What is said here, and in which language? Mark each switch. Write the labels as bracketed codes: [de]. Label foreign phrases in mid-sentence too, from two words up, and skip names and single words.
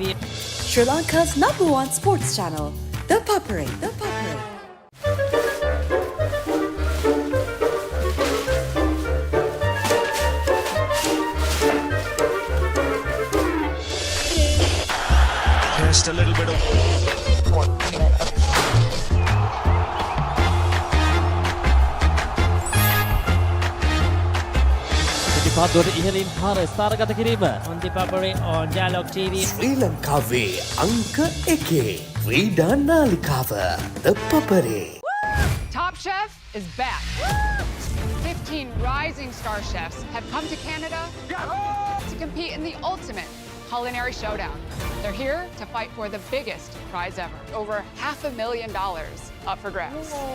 [en] Sri Lanka's #1 sports channel, ThePapare. just a little bit of [si] පාදුවට ඉහළින් පාර ස්ථානගත කිරීම [en] on ThePapare on Dialog TV. [si] ශ්‍රී ලංකාවේ අංක 1 ක්‍රීඩා නාලිකාව ThePapare. [en] Top Chef is back. 15 rising star chefs have come to Canada to compete in the ultimate culinary showdown. They're here to fight for the biggest prize ever. Over $500,000 up for grabs.